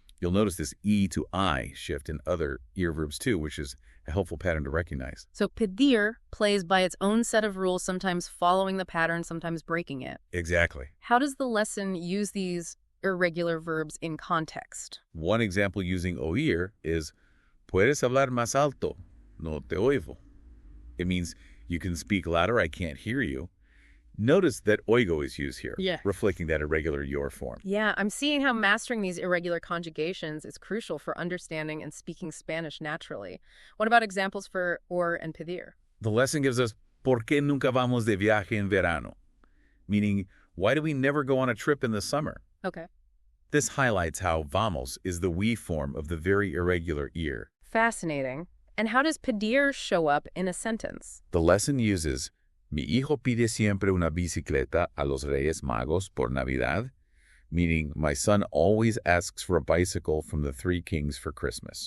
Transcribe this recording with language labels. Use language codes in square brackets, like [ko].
[en] You'll notice this E to I shift in other ir verbs too, which is a helpful pattern to recognize. So pedir plays by its own set of rules, sometimes following the pattern, sometimes breaking it. Exactly. How does the lesson use these irregular verbs in context? One example using oír is [es] puedes hablar más alto, no te oigo. [en] It means you can speak louder, I can't hear you. Notice that oigo is used here, reflecting that irregular your form. Yeah, I'm seeing how mastering these irregular conjugations is crucial for understanding and speaking Spanish naturally. What about examples for or and pedir? [es] The lesson gives us ¿Por qué nunca vamos de viaje en verano? [en] Meaning, why do we never go on a trip in the summer? Okay. This highlights how vamos is the we form of the very irregular ir. Fascinating. And how does pedir show up in a sentence? The lesson uses [es] Mi hijo pide siempre una bicicleta a los Reyes Magos por Navidad, [en] meaning my son always asks for a bicycle from the three kings for Christmas.